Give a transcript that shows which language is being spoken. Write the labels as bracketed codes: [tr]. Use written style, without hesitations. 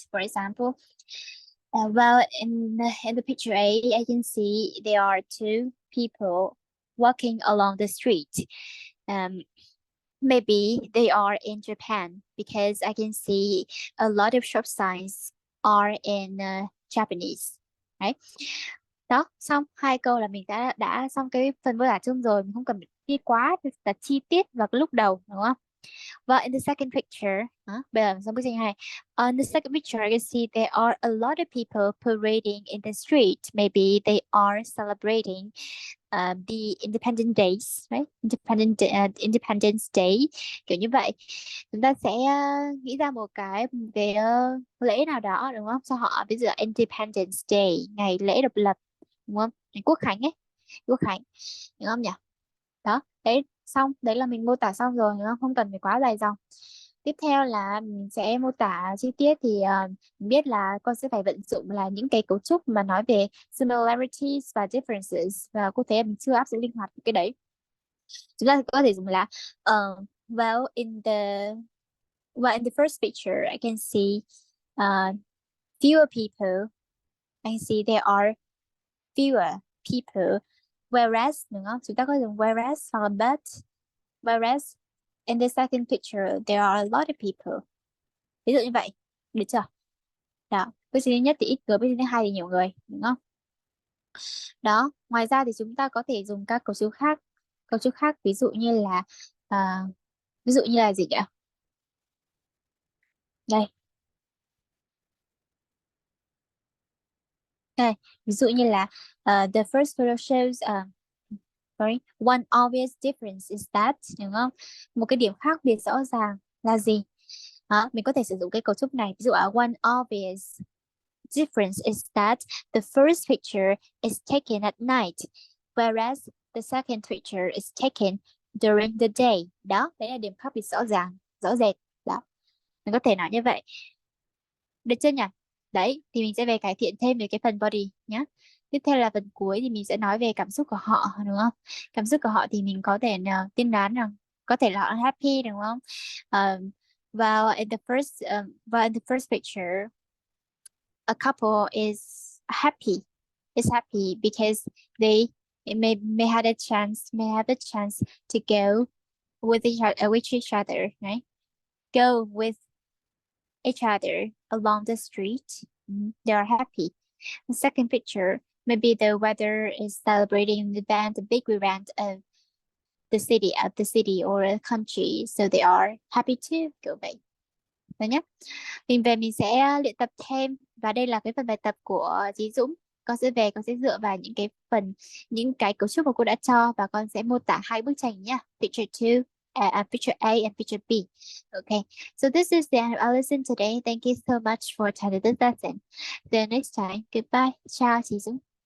[en] For example, well, in the picture A, I can see there are two people walking along the street. Maybe they are in Japan because I can see a lot of shop signs are in Japanese, right? [vi] Đó, xong hai câu là mình đã xong cái phần mô tả chung rồi, mình không cần đi quá là chi tiết vào cái lúc đầu, đúng không? [en] Well, in the second picture, [vi] bây giờ xong bức tranh hai. [en] On the second picture, I can see there are a lot of people parading in the street. Maybe they are celebrating the Independent Days, right? [vi] Independence Day, kiểu như vậy. Chúng ta sẽ nghĩ ra một cái lễ nào đó, đúng không? Cho họ, ví dụ Independence Day, ngày lễ độc lập, đúng không? Ngày Quốc khánh ấy, Quốc khánh, đúng không nhỉ? Đó, đấy, xong, đấy là mình mô tả xong rồi, đúng không? Không cần phải quá dài dòng. Tiếp theo là mình sẽ mô tả chi tiết thì mình biết là con sẽ phải vận dụng là những cái cấu trúc mà nói về similarities và differences, và có thể mình chưa áp dụng linh hoạt cái đấy. Chúng ta có thể dùng là [en] well in the first picture I can see fewer people. I can see there are fewer people, whereas, [vi] đúng không? Chúng ta có dùng whereas hoặc là but. [en] Whereas in the second picture there are a lot of people. [vi] Ví dụ như vậy, được chưa? Đó, bức tranh thứ nhất thì ít người, bức tranh thứ hai thì nhiều người, đúng không? Đó, ngoài ra thì chúng ta có thể dùng các cấu trúc khác, ví dụ như là gì nhỉ? Đây. Đây, ví dụ như là [en] the first photo shows one obvious difference is that, [vi] đúng không? Một cái điểm khác biệt rõ ràng là gì? Mình có thể sử dụng cái cấu trúc này, ví dụ [en] one obvious difference is that the first picture is taken at night, whereas the second picture is taken during the day. [vi] Đó, đấy là điểm khác biệt rõ ràng, rõ rệt. Đó, mình có thể nói như vậy. Được chưa nhỉ? Đấy, thì mình sẽ về cải thiện thêm về cái phần body nhé. Tiếp theo là phần cuối thì mình sẽ nói về cảm xúc của họ, đúng không? Cảm xúc của họ thì mình có thể tiên đoán rằng có thể là họ happy, đúng không? [en] Well, in the first picture, a couple is happy. Is happy because they may have a chance to go with each other, right? Go with each other along the street. They are happy. The second picture, maybe the weather is celebrating the big event of the city or a country, so they are happy too. [vi] Kiểu vậy. Rồi nhé. Mình sẽ luyện tập thêm, và đây là cái phần bài tập của Chí Dũng. Con sẽ dựa vào những cái cấu trúc mà cô đã cho, và con sẽ mô tả hai bức tranh nhé. [en] Picture A and picture B. Okay, so this is the end of our lesson today. Thank you so much for attending this lesson. See you next time. Goodbye. Ciao, Chí Dũng.